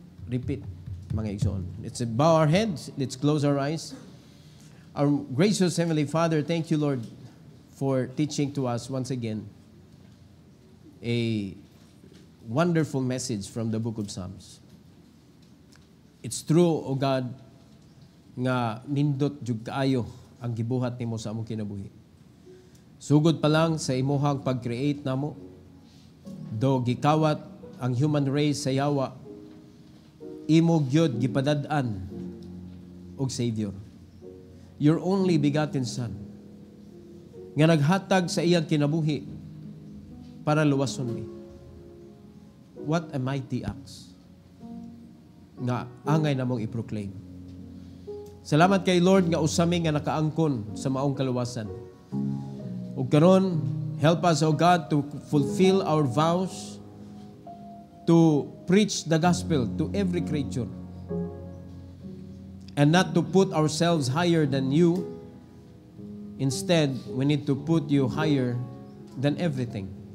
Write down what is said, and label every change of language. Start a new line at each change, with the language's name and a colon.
English: Repeat,
Cebuano: mga igsoon.
English: Let's bow our heads. Let's close our eyes. Our gracious Heavenly Father, thank you, Lord, for teaching to us once again a wonderful message from the book of Psalms. It's true, O God,
Cebuano: nga nindot jud kaayo ang gibuhat nimo sa among kinabuhi. Sugod pa lang sa imuhang pag-create namo, do gikawat ang human race sa yawa, imo gyud gipadad-an og Savior.
English: your only begotten Son,
Cebuano: nga naghatag sa iyang kinabuhi para luwason mi.
English: What a mighty acts
Cebuano: nga angay namong i-proclaim. Salamat kay Lord nga usami nga nakaangkon sa maong kaluwasan. Ug karon,
English: help us, O God, to fulfill our vows to preach the gospel to every creature and not to put ourselves higher than you. Instead, we need to put you higher than everything.